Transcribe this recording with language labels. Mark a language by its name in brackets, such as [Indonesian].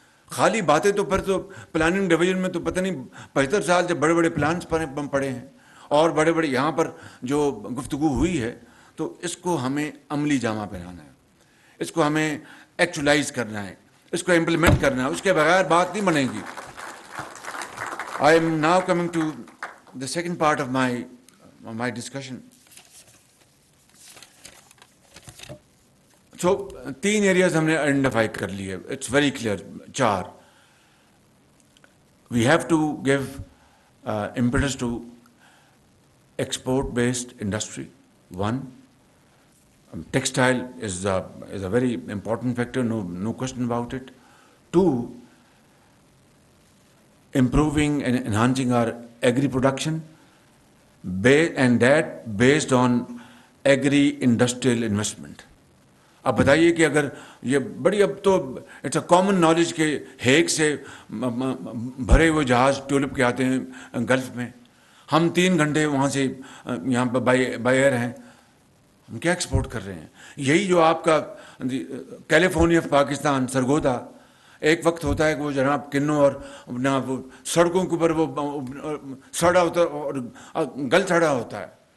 [Urdu] خالی باتیں تو پھر تو پلاننگ ڈویژن میں تو پتہ نہیں 75 سال سے بڑے بڑے پلانس پڑے ہیں اور بڑے بڑے یہاں پر جو گفتگو ہوئی ہے، تو اس کو ہمیں عملی جامہ پہنانا ہے، اس کو ہمیں ایکچولائز کرنا ہے، اس کو امپلیمنٹ کرنا ہے. اس کے بغیر بات نہیں بنے گی. [English] I am now coming to the second part of my discussion. So 3 areas [Urdu] ہم نے آئیڈینٹیفائی کر لیے. [English] It's very clear. 4. We have to give impetus to export-based industry. 1. Textile is a very important factor, no question about it. 2. Improving and enhancing our agri-production, and that based on agri-industrial investment. [Urdu] اب بتائیے کہ اگر یہ بڑی، اب تو [English] it's a common knowledge [Urdu] کہ Hague سے بھرے ہوئے جہاز ٹیولپ کے آتے ہیں گلف میں، ہم 3 گھنٹے وہاں سے یہاں پہ بائی ایئر ہیں، ہم کیا ایکسپورٹ کر رہے ہیں؟ یہی جو آپ کا کیلیفورنیا آف پاکستان سرگودا، ایک وقت ہوتا ہے کہ وہ جناب کنوں اور اپنا وہ سڑکوں کے اوپر وہ سڑا ہوتا اور گل سڑا ہوتا ہے.